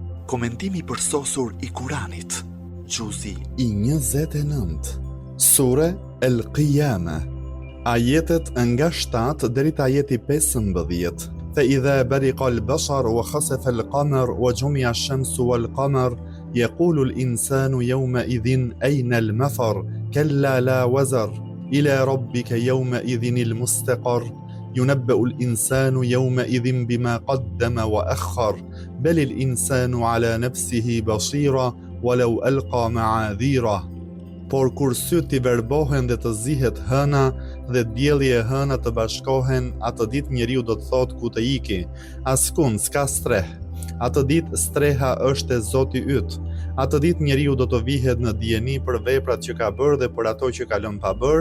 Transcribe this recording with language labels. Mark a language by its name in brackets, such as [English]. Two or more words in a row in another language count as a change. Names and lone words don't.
[Albanian] Komentimi përsosur I Kuranit. Gjuzi I 29. Sure El Qiyama. Ajetet nga 7 deri te ajeti 15. [Arabic] فإذا برق البصر وخسف القمر وجمع الشمس والقمر يقول الإنسان يومئذ أين المفر كلا لا وزر إلى ربك يومئذ المستقر ينبأ الإنسان يومئذ بما قدم وأخر بل الإنسان على نفسه بصيرة ولو ألقى معاذيره. [Albanian] Por kur syt I verbohen dhe të zihet hëna dhe dielli e hëna të bashkohen, atë ditë njeriu do të thotë ku të iki, askund s'ka streh. Atë ditë streha është e Zoti yt. Atë ditë njeriu do të vihet në dijeni për veprat që ka bërë dhe për ato që ka lënë pa bërë.